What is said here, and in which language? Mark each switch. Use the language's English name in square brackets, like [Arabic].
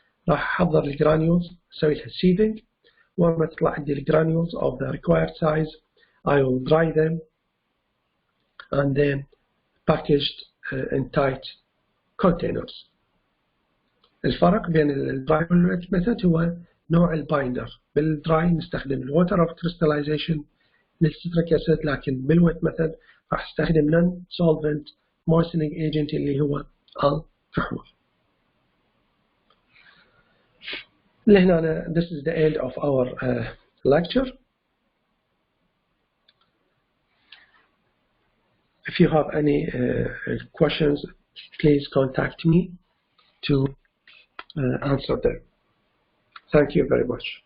[Arabic] راح أحضر الجرانيولز أسوي لها seething. ولما تطلع عندي الجرانيولز [English] of the required size I will dry them and then packaged in tight containers. [Arabic] الفرق بين الدراي والويت ميثود هو نوع البايندر. بالدراي نستخدم الووتر اوف كريستاليزيشن للستريك اسيد، لكن بالويت ميثود راح استخدم [English] non solvent moistening agent [Arabic] اللي هو الكحول. لهنا [English] this is the end of our lecture. If you have any questions, please contact me to answer them. Thank you very much.